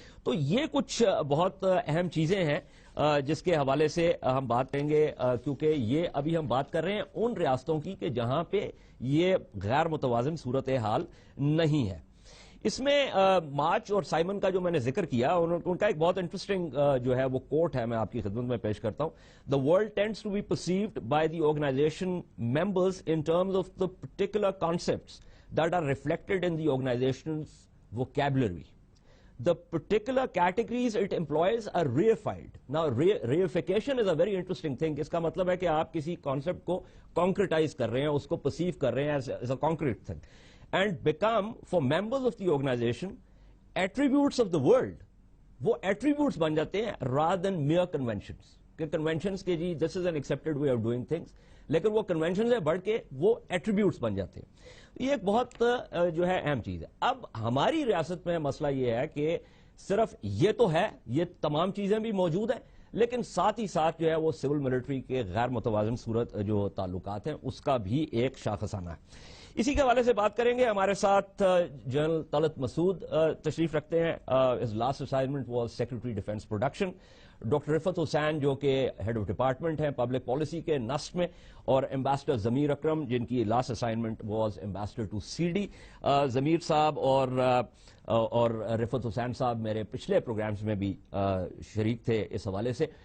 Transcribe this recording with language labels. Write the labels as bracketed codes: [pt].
[ur] تو یہ کچھ بہت اہم چیزیں ہیں جس کے حوالے سے ہم بات کریں گے، کیونکہ یہ ابھی ہم بات کر رہے ہیں ان ریاستوں کی کہ جہاں پہ یہ غیر متوازن صورتحال نہیں ہے. اس میں مارچ اور سائمن کا جو میں نے ذکر کیا، ان کا ایک بہت انٹرسٹنگ جو ہے وہ کوٹ ہے، میں آپ کی خدمت میں پیش کرتا ہوں. [en] The world tends to be perceived by the organization members in terms of the particular concepts that are reflected in the organization's vocabulary. The particular categories it employs are reified. Now, reification is a very interesting thing. [ur] اس کا مطلب ہے کہ آپ کسی concept کو کانکریٹائز کر رہے ہیں، اس کو پرسیو کر رہے ہیں [en] as a concrete thing. And become for members of the organization attributes of the world. [ur] وہ attributes بن جاتے ہیں [en] rather than mere conventions. [ur] کہ conventions کے جی [en] this is an accepted way of doing things، [ur] لیکن وہ conventions سے بڑھ کے وہ attributes بن جاتے ہیں. یہ ایک بہت جو ہے اہم چیز ہے. اب ہماری ریاست میں مسئلہ یہ ہے کہ صرف یہ تو ہے، یہ تمام چیزیں بھی موجود ہیں، لیکن ساتھ ہی ساتھ جو ہے وہ سول ملٹری کے غیر متوازن صورت جو تعلقات ہیں اس کا بھی ایک شاخسانہ ہے. اسی کے حوالے سے بات کریں گے. ہمارے ساتھ جنرل طلعت مسعود تشریف رکھتے ہیں. [en] his last assignment was Secretary Defense Production. [ur] Doctor رفعت حسین جو کہ ہیڈ آف ڈپارٹمنٹ ہیں پبلک پالیسی کے نسٹ میں، اور ایمبیسڈر ضمیر اکرم جن کی [en] Last assignment was ambassador to C D. [ur] ضمیر صاحب اور رفعت حسین صاحب میرے پچھلے پروگرامز میں بھی شریک تھے اس حوالے سے.